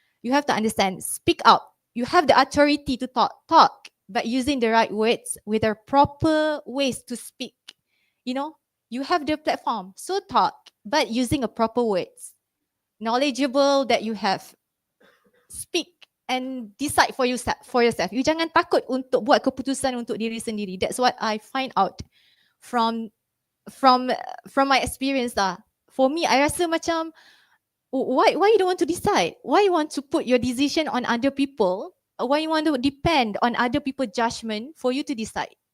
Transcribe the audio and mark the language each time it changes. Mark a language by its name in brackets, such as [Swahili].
[English] You have to understand, speak up. You have the authority to talk, but using the right words with the proper ways to speak. You know, you have the platform, so talk, but using a proper words. Knowledgeable that you have, speak and decide for yourself. [Malay] You jangan takut untuk buat keputusan untuk diri sendiri. [English] That's what I find out from my experience lah. For me, I [Malay] rasa macam, [English] why you don't want to decide? Why you want to put your decision on other people? Why you want to depend on other people's judgment for you to decide?